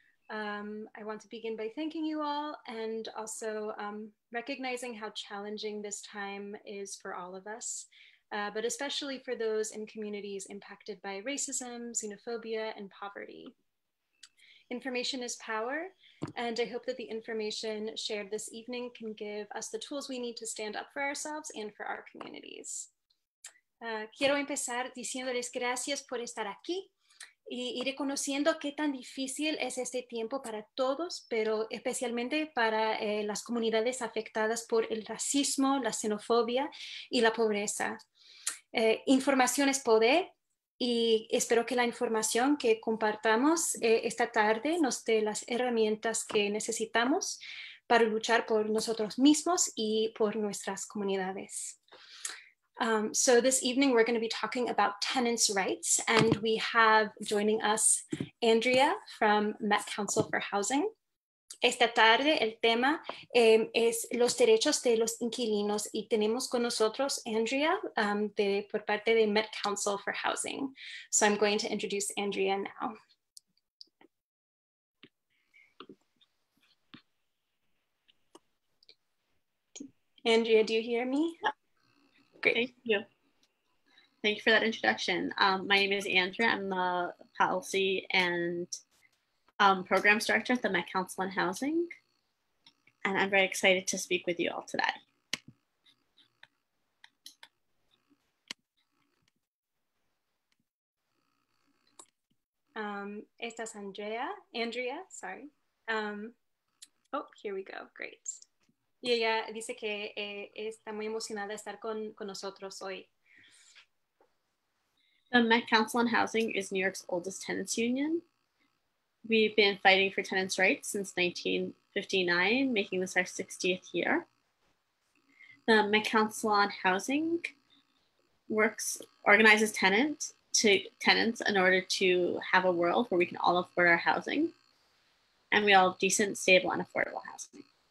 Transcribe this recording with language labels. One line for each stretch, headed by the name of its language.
English: I want to begin by thanking you all and also recognizing how challenging this time is for all of us, but especially for those in communities impacted by racism, xenophobia, and poverty. Information is power, and I hope that the information shared this evening can give us the tools we need to stand up for ourselves and for our communities.
Spanish: Quiero empezar diciéndoles gracias por estar aquí y reconociendo qué tan difícil es este tiempo para todos, pero especialmente para las comunidades afectadas por el racismo, la xenofobia y la pobreza. Información es poder. Y espero que la información que compartamos esta tarde nos dé las herramientas que necesitamos para luchar por nosotros mismos y por nuestras comunidades.
English: So this evening we're going to be talking about tenants' rights, and we have joining us Andrea from Met Council for Housing.
Spanish: Esta tarde el tema es los derechos de los inquilinos y tenemos con nosotros Andrea por parte de Met Council for Housing.
English: So I'm going to introduce Andrea now. Andrea, do you hear me? Yeah. Great. Thank you. Thank you for that introduction. My name is Andrea. I'm the policy and Programs Director at the Met Council on Housing, and I'm very excited to speak with you all today.
Spanish: Esta es Andrea,
English: sorry. Oh, here we go, great.
Spanish: Y ella dice que está muy emocionada de estar con nosotros hoy.
English: The Met Council on Housing is New York's oldest tenants union. We've been fighting for tenants' rights since 1959, making this our 60th year. The Met Council on Housing organizes tenants in order to have a world where we can all afford our housing, and we all have decent, stable, and affordable housing.